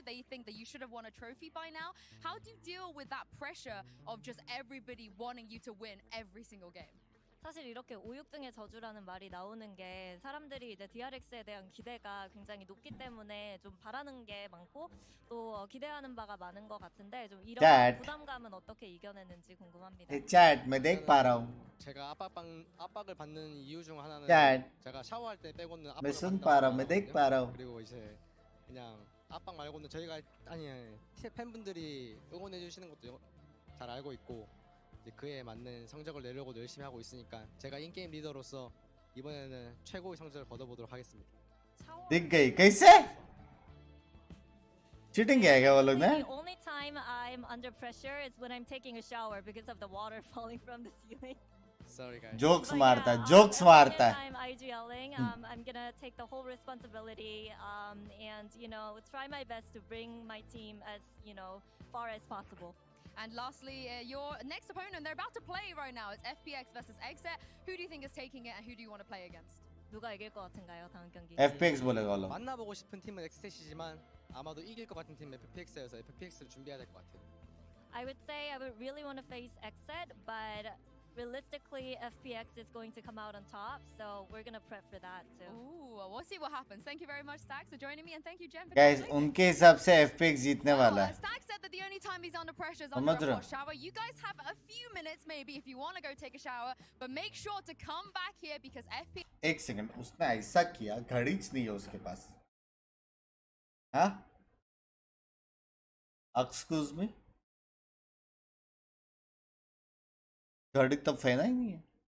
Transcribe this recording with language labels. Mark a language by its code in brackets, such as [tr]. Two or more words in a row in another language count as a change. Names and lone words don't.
[en] They think that you should have won a trophy by now. How do you deal with that pressure of just everybody wanting you to win every single game? [ko] 사실 이렇게 5, 6등의 저주라는 말이 나오는 게 사람들이 이제 DRX에 대한 기대가 굉장히 높기 때문에 좀 바라는 게 많고 또 기대하는 바가 많은 것 같은데 좀 이런 [en] Chat. [ko] 부담감은 어떻게 이겨내는지 궁금합니다. [hi] चैट मैं देख पा रहा हूँ. [ko] 제가 압박을 받는 이유 중 하나는 [en] Chat. [ko] 제가 샤워할 때 빼고는 [hi] मैं [ko] 압박을 [hi] सुन [ko] 받는다고 [hi] पा रहा हूँ, मैं देख [ko] 생각하거든요. [hi] पा रहा हूँ. [ko] 그리고 이제 그냥 압박 말고는 저희가 아니 팬분들이 응원해 주시는 것도 잘 알고 있고 이제 그에 맞는 성적을 내려고 열심히 하고 있으니까 제가 인게임 리더로서 이번에는 최고의 성적을 거둬보도록 하겠습니다. [hi] दिख गई कैसे? चीटिंग किया है क्या वो लोग ने? [en] The only time I'm under pressure is when I'm taking a shower because of the water falling from the ceiling. Sorry guys. [hi] जोक्स [en] But [hi] मारता [en] yeah, [hi] है, जोक्स मारता है. [en] I'm IGLing. I'm gonna take the whole responsibility and try my best to bring my team as far as possible. And lastly, your next opponent, they're about to play right now. It's FPX versus XSET. Who do you think is taking it and who do you want to play against? [ko] 누가 이길 것 같은가요 다음 경기? [hi] FPX बोलेगा वो लोग. [ko] 만나보고 싶은 팀은 엑스텟이지만 아마도 이길 것 같은 팀은 FPX여서 FPX를 준비해야 될 것 같아요. [en] I would say I would really want to face XSET, but realistically, FPX is going to come out on top, so we're gonna prep for that too. Ooh, we'll see what happens. Thank you very much, Stax, for joining me, and thank you, Jen, for Guys, joining. [hi] उनके हिसाब से FPX जीतने वाला है. [en] Stax said that the only time he's under pressure is [hi] समझ [en] under [hi] रहे [en] a [hi] हो? [en] hot shower. You guys have a few minutes maybe if you want to go take a shower, but make sure to come back here because FPX. [hi] एक सेकंड, उसने ऐसा किया, घड़ीच नहीं है उसके पास. हाँ? [en] Excuse me? [hi] घड़ी तब फेना ही नहीं है.